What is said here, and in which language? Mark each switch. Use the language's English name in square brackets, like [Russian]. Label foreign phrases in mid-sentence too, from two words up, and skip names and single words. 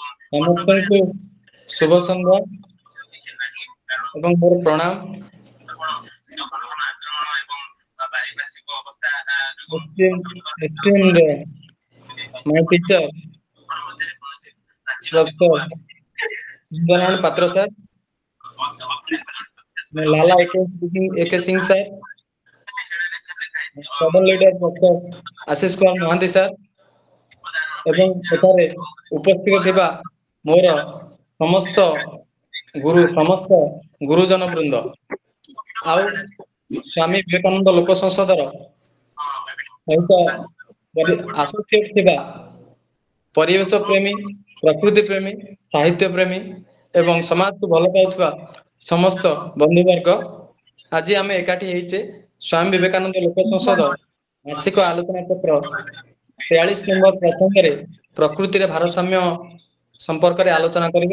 [Odia] ସମସ୍ତଙ୍କୁ ଶୁଭ ସନ୍ଧ୍ୟା ଏବଂ ମୋର ପ୍ରଣାମ। [English] esteemed my teacher, Professor Narayan Patra sir, Lala AK Singh sir, Student leader Professor Ashish Kumar Mohanty sir, [Odia] ଏବଂ ଏଠାରେ ଉପସ୍ଥିତ ଥିବା ମୋର ସମସ୍ତ ଗୁରୁଜନ ବୃନ୍ଦ ଆଉ ସ୍ୱାମୀ ବିବେକାନନ୍ଦ ଲୋକ ସଂସଦର ସହିତ ଆସୋସିଏଟ ଥିବା ପରିବେଶ ପ୍ରେମୀ, ପ୍ରକୃତି ପ୍ରେମୀ, ସାହିତ୍ୟ ପ୍ରେମୀ ଏବଂ ସମାଜକୁ ଭଲ ପାଉଥିବା ସମସ୍ତ ବନ୍ଧୁବର୍ଗ, ଆଜି ଆମେ ଏକାଠି ହେଇଛେ ସ୍ୱାମୀ ବିବେକାନନ୍ଦ ଲୋକ ସଂସଦ ମାସିକ ଆଲୋଚନା ପତ୍ର 43 ନମ୍ବର ପ୍ରସଙ୍ଗରେ ପ୍ରକୃତିରେ ଭାରସାମ୍ୟ ସମ୍ପର୍କରେ ଆଲୋଚନା କରିବେ।